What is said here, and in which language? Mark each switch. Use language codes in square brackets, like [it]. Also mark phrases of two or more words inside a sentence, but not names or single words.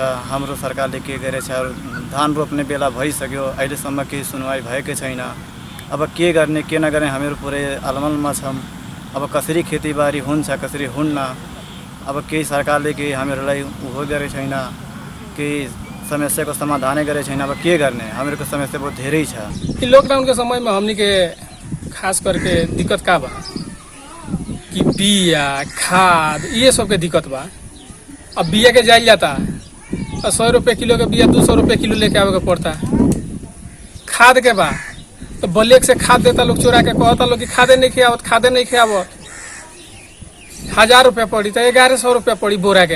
[ne] हाम्रो सरकारले के गरेछ, धान रोप्ने बेला भइसक्यो, अहिलेसम्म केही सुनवाई भएकै छैन। अब के गर्ने के नगर्ने हामीहरू पुरै अलमलमा छौँ। अब कसरी खेतीबारी हुन्छ कसरी हुन्न, अब केही सरकारले केही हामीहरूलाई उहो गरेको छैन, केही समस्याको समाधानै गरेको छैन। अब के गर्ने, हामीहरूको समस्या बहुत धेरै छ। [bho] लॉकडाउन के समय में हमनी के खास करके दिक्कत का बा कि बिया खाद ये सब के दिक्कत बा। अब बिया के जाइल जाता 100 रुपये किलो के बिया 200 रुपये किलो लेके आवे के पड़ता। खाद के बा तो ब्लैक से खाद देता लोग, चोरा के कहता लोग कि खादे नहीं खियावत 1000 रुपया पड़ी तो 1100 रुपया पड़ी बोरा के।